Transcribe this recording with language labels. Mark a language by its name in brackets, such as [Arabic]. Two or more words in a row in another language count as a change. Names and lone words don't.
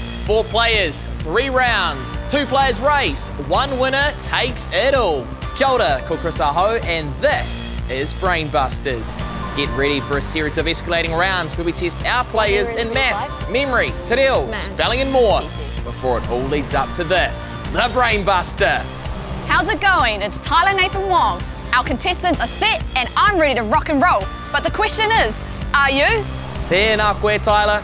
[English] 4 players, 3 rounds, 2 players race, 1 winner takes it all. [Māori] Kia ora, ko Chris Aho, [English] and this is Brainbusters. Get ready for a series of escalating rounds where we test our players in maths, memory, [Māori] te reo, [English] spelling and more, before it all leads up to this, the Brainbuster. How's it going? It's Tyler Nathan Wong. Our contestants are set and I'm ready to rock and roll. But the question is, are you? [Māori] Tēnā koe, Tyler.